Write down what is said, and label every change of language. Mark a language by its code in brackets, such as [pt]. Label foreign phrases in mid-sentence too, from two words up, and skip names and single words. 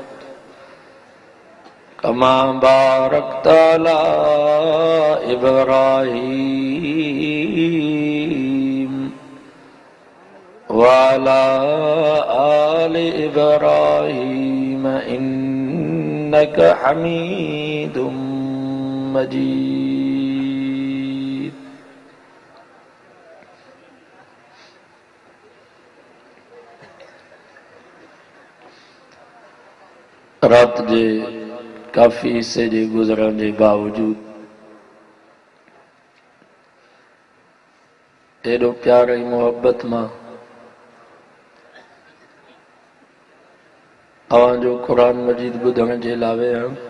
[ar] كما باركت على إبراهيم وعلى آل إبراهيم إنك حميد مجيد. [sd] रात जे काफ़ी हिस्से जे गुज़रण जे बावजूद एॾो प्यार ऐं मोहब्बत मां अवां जो क़ुरान मजीद ॿुधण जे लाइ विया।